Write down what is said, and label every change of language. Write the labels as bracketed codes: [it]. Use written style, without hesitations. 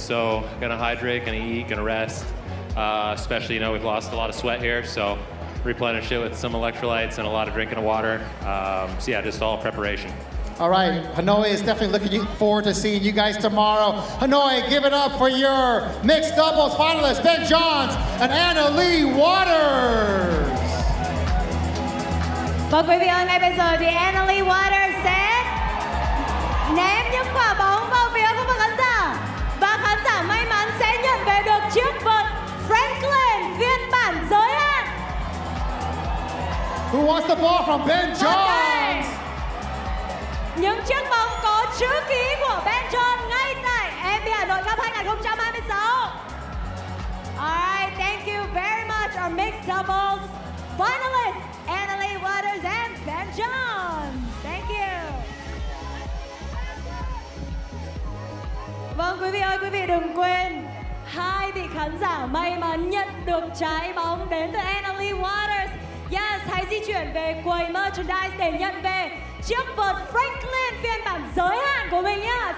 [en] So gonna hydrate, gonna eat, gonna rest. Especially, you know, we've lost a lot of sweat here, so replenish it with some electrolytes and a lot of drinking of water. So yeah, just all preparation. All right, Hanoi is definitely looking forward to seeing you guys tomorrow. Hanoi, give it up for your mixed doubles finalists, Ben Johns and Annalie Waters. [vi] Và quý vị ơi, ngay bây giờ thì Annalie Waters sẽ ném những quả bóng vào phía khu vực khán giả. Và khán giả may mắn sẽ nhận về được chiếc vợt Franklin phiên bản giới hạn. [en] Who wants the ball from Ben Johns? [vi] Những chiếc bóng có chữ ký của Ben John ngay tại MB Hanoi Cup 2026. [en] Alright, thank you very much, our mixed doubles finalists, Annalie Waters and Ben Johns. Thank you. [vi] Vâng, quý vị ơi, quý vị đừng quên, hai vị khán giả may mắn nhận được trái bóng đến từ Annalie Waters. Yes, hãy di chuyển về quầy merchandise để nhận về chiếc vợt Franklin phiên bản giới hạn của mình nhá.